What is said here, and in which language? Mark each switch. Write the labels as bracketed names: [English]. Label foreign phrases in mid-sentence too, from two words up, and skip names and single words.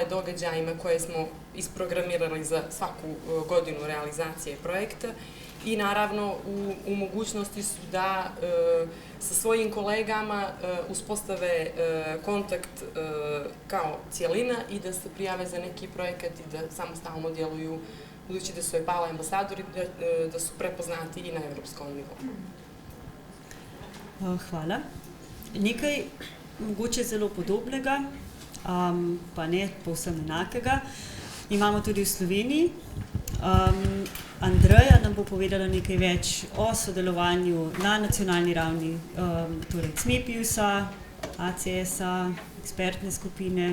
[Serbian] događajima koje smo isprogramirali za svaku godinu realizacije projekta i naravno u mogućnosti su da sa svojim kolegama uspostave kontakt kao cijelina i da se prijave za neki projekat i da samostalno djeluju, budući da su e-pale ambasadori, da su prepoznati i na evropskom nivou. Hvala. [Slovenian] Nekaj mogoče zelo podobnega, pa ne povsem enakega, imamo tudi v Sloveniji. Andreja nam bo povedala nekaj več o sodelovanju na nacionalni ravni, torej CMEPIUS-a, ACS-a, ekspertne skupine.